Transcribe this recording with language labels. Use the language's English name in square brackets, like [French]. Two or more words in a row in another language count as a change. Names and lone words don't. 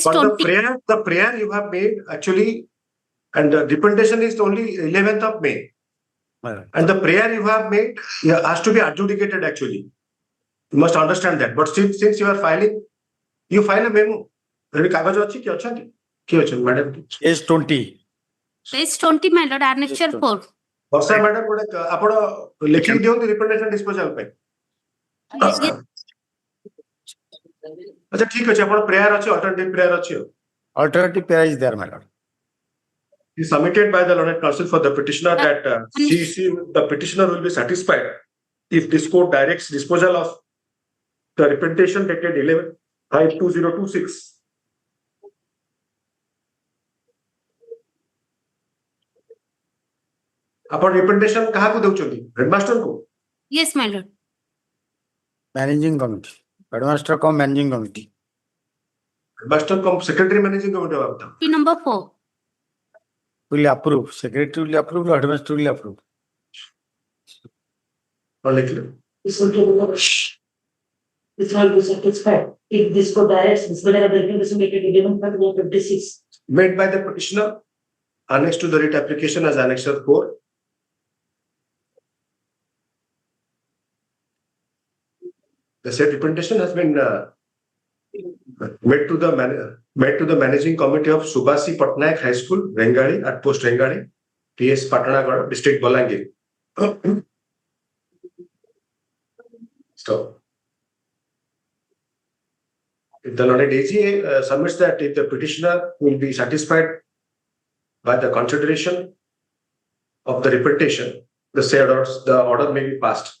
[English] But 20. the prayer you have made actually, and the representation is only 11th of May. And the prayer you have made has to be adjudicated actually. You must understand that. But since you are filing, you file a memo. [Odia] Kagaj ଅଛି କି ଅଛନ୍ତି? କିଏ ଅଛନ୍ତି madam? [English] Page 20. Page 20, my lord, annexure 4. [Odia] ବର୍ଷା madam ଗୋଟେ ଆପଣ ଲେଖିକି ଦିଅନ୍ତୁ [English] representation disposal [Odia] ପାଇଁ। [English] Yes. [Odia] ଆଚ୍ଛା ଠିକ ଅଛି ଆପଣ prayer ଅଛି [English] alternative prayer [Odia] ଅଛି ଆଉ। [English] Alternative pair is there, my lord. Is submitted by the learned counsel for the petitioner that the petitioner will be satisfied if this court directs disposal of the representation dated 11/5/2026. [Odia] ଆପଣ representation କାହାକୁ ଦେଉଛନ୍ତି? ହେଡମାଷ୍ଟର କୁ? [English] Yes, my lord. Managing committee. Headmaster come managing committee. Headmaster कम secretary managing committee of them. P number 4. Will approve. Secretary will approve. Headmaster will approve. [Hindi] और लिख लो। [English] This will be satisfied if this court directs disposal of the representation dated 11/5/2026. Made by the petitioner annexed to the writ application as annexure 4. The said representation has been made to the managing committee of Subhasi Patnaik High School, Rengali, at post Rengali, TS Patanagarh, district Balangir. Stop. If the Lord AG submits that if the petitioner will be satisfied by the consideration of the representation, the order may be passed.